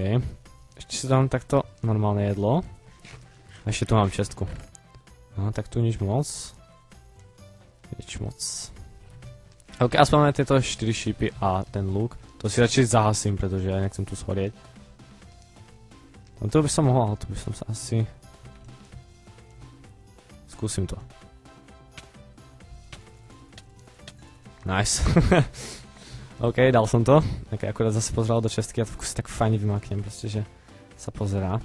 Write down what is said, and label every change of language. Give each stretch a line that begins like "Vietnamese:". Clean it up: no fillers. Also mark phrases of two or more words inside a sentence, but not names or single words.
Slovak: Ještě si dám takto normálne jedlo. A ještě tu mám čestku. No, tak tu nič moc. Nič moc. OK, aspoň máme tyto 4 šípy a ten luk. To si radši zahasím, protože já nechcem tu schorieť. No to by som mohol, ale to by som sa asi... Skúsim to. Nice. OK, dal som to. Tak akurát zase pozeral do čestky a to si tak fajne vymáknem, proste, že sa pozerá.